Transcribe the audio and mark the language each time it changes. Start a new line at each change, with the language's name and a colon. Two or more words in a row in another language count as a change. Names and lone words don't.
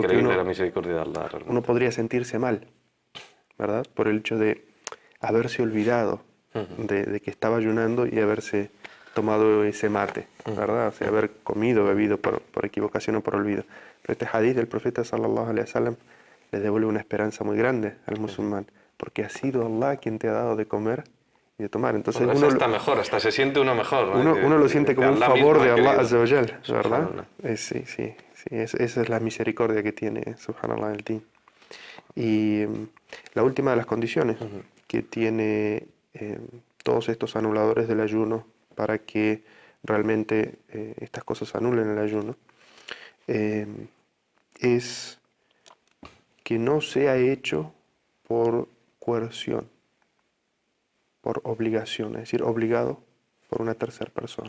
Spanish: increíble la misericordia de Allah, realmente. uno podría sentirse mal, ¿verdad? Por el hecho de haberse olvidado de que estaba ayunando y haberse tomado ese mate, ¿verdad? O sea, haber comido, bebido por equivocación o por olvido. Pero este hadith del profeta
Arabic: صلى الله عليه وسلم
Spanish: le devuelve una esperanza muy grande al musulmán, porque ha sido Allah quien te ha dado de comer y de tomar. Entonces Bueno, uno, hasta mejor, hasta se siente uno mejor, ¿no? uno lo siente Que como un Allah favor mismo de ha Allah querido.
Arabic: عز وجل,
Spanish: ¿verdad? Subhanallah. Sí, sí, sí, esa es la misericordia que tiene, subhanallah, el Din. Y la última de las condiciones que tiene todos estos anuladores del ayuno para que realmente estas cosas anulen el ayuno eh, es que no sea hecho por coerción, por obligación, es decir, obligado por una tercera persona.